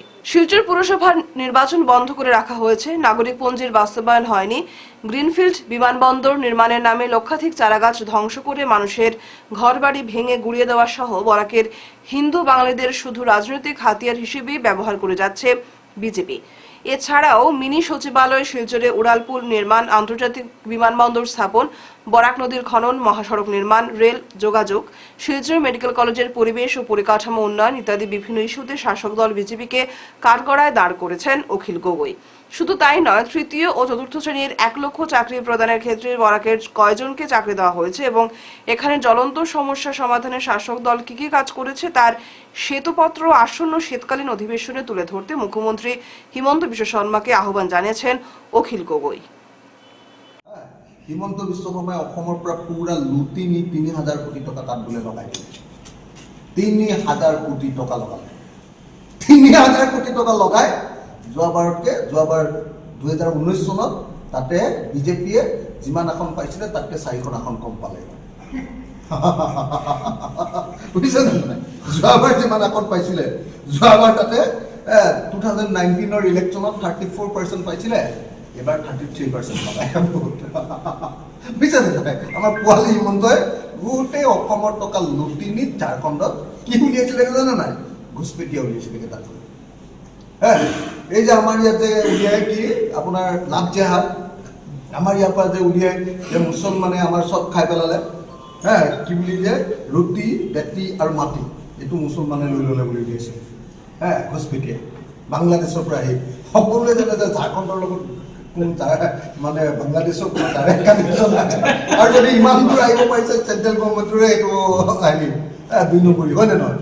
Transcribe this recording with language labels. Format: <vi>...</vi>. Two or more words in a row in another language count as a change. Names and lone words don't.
<bn>শিলচর পুরসভার নির্বাচন বন্ধ করে রাখা হয়েছে, নাগরিকপঞ্জির বাস্তবায়ন হয়নি, গ্রিনফিল্ড বিমানবন্দর নির্মাণের নামে লক্ষাধিক চারাগাছ ধ্বংস করে মানুষের ঘরবাড়ি ভেঙে গুড়িয়ে দেওয়া সহ বরাকের হিন্দু বাঙালিদের শুধু রাজনৈতিক হাতিয়ার হিসেবেই ব্যবহার করে যাচ্ছে বিজেপি। এছাড়াও মিনি সচিবালয়, শিলচরে উড়ালপুল নির্মাণ, আন্তর্জাতিক বিমানবন্দর স্থাপন, বরাক নদীর খনন, মহাসড়ক নির্মাণ, রেল যোগাযোগ, শিলচর মেডিকেল কলেজের পরিবেশ ও পরিকাঠামো উন্নয়ন ইত্যাদি বিভিন্ন ইস্যুতে শাসক দল বিজেপিকে কাঠগড়ায় দাঁড় করেছেন অখিল গগৈ। শুধু তাই নয়, তৃতীয় ও চতুর্থ শ্রেণীর 1 লক্ষ চাকরি প্রদানের ক্ষেত্রে বরাকের কয়জনকে চাকরি দেওয়া হয়েছে এবং এখানে জ্বলন্ত সমস্যা সমাধানে শাসক দল কি কি কাজ করেছে তার শ্বেতপত্র আসন্ন শীতকালীন অধিবেশনে তুলে ধরতে মুখ্যমন্ত্রী হিমন্ত বিশ্ব শর্মাকে আহ্বান জানিয়েছেন অখিল গগৈ।</bn> <as>হিমন্ত বিশ্ব শৰ্মাই অসমৰ পৰা পুৰা লুটি নি 3000 কোটি টকা তাত বোলে লগাই দিলে। 3000 কোটি টকা লগালে। 3000 কোটি টকা লগাই যোৱাবাৰ 2019 চনত তাতে বিজেপিয়ে যিমান আসন পাইছিলে তাতকে 4খন আসন কম পালে। বুজিছে নাই? যোৱাবাৰ যিমান আসন পাইছিলে, যোৱাবাৰ তাতে 2019ৰ ইলেকশ্যনত 34% পাইছিলে,</as> <bn>এবার 33% পায়।</bn> <as>বুঝছে নাই? আমার পোৱালি হিমন্তই গোটেই অসমৰ টকা লুটি নি ঝাৰখণ্ডত কি উলিয়াইছিলে জানে নাই? ঘুচপেটিয়া উলিয়াইছিলে তাত। হ্যাঁ, এই যে আমার ইয়াতে উলিয়াই কি আপোনাৰ লাভ জেহাদ, আমাৰ ইয়াৰ পৰা যে উলিয়াই যে মুছলমানে আমাৰ চব খাই পেলালে। হ্যাঁ, কি বুলি যে ৰুটি, বেটি আৰু মাটি এইটো মুছলমানে লৈ ল'লে বুলি উলিয়াইছে। হ্যাঁ, ঘুচপেটিয়া বাংলাদেশৰ পৰা আহি সকলোৱে জানে যে ঝাৰখণ্ডৰ লগত মানে বাংলাদেশক আৰু যদি ইমান দূৰ আহিব পাৰিছে</as> <en>central government</en> <as>এইটো আহি 2 নম্বৰী হয় নে নহয়?</as>